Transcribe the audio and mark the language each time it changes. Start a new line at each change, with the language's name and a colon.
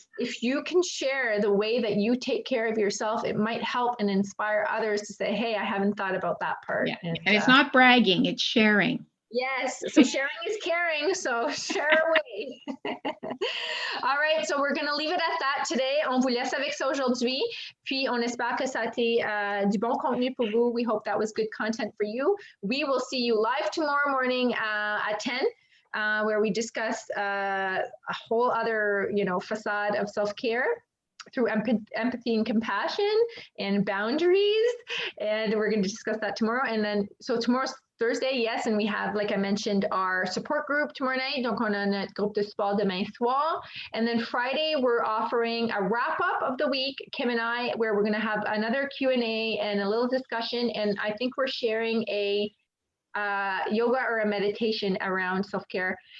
English: Because if you can share the way that you take care of yourself, it might help and inspire others to say, hey, I haven't thought about that part. Yeah. And it's not bragging, it's sharing. Yes, so sharing is caring, so share away. All right, so we're going to leave it at that today.
French: On vous laisse avec ça aujourd'hui, puis on espère que ça a été du bon contenu pour vous.
English: We hope that was good content for you. We will see you live tomorrow morning at 10, where we discuss a whole other, facade of self-care through empathy and compassion and boundaries. And we're going to discuss that tomorrow. And then, so tomorrow's Thursday, yes, and we have, like I mentioned, our support group tomorrow night.
French: Donc, on a notre groupe de sport demain soir.
English: And then Friday, we're offering a wrap-up of the week, Kim and I, where we're going to have another Q&A and a little discussion. And I think we're sharing a yoga or a meditation around self-care.